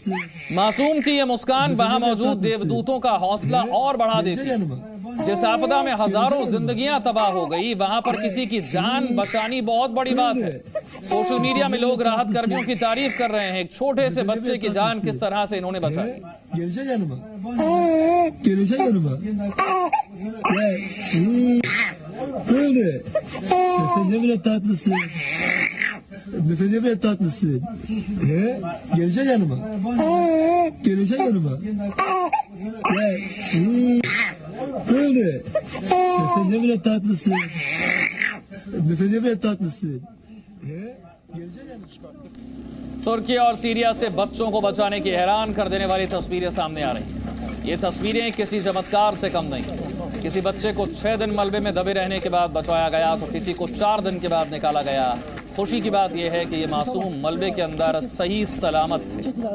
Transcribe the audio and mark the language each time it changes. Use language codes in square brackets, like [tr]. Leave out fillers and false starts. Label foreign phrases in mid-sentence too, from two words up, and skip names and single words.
[hi] मासूम की यह मुस्कान वहां मौजूद देवदूतों का हौसला और बढ़ा देती है। जिस आपदा में हजारों जिंदगियां तबाह हो गई, वहां पर किसी की जान बचानी बहुत बड़ी बात है। [en] social media [hi] में लोग राहत कर्मियों की तारीफ कर रहे हैं। एक छोटे से बच्चे की जान किस तरह से इन्होंने बचाई। [tr] Mesele bir tatlısın. Geleceksin yanıma. Geleceksin yanıma. Böyle. Mesele bir tatlısın. Mesele bir tatlısın. [hi] तुर्की और सीरिया से बच्चों को बचाने की हैरान कर देने वाली तस्वीरें सामने आ रही हैं। ये तस्वीरें किसी चमत्कार से कम नहीं। किसी बच्चे को 6 दिन मलबे में दबे रहने के बाद बचाया गया तो किसी को 4 दिन के बाद निकाला गया। खुशी की बात यह है कि ये मासूम मलबे के अंदर सही सलामत थे।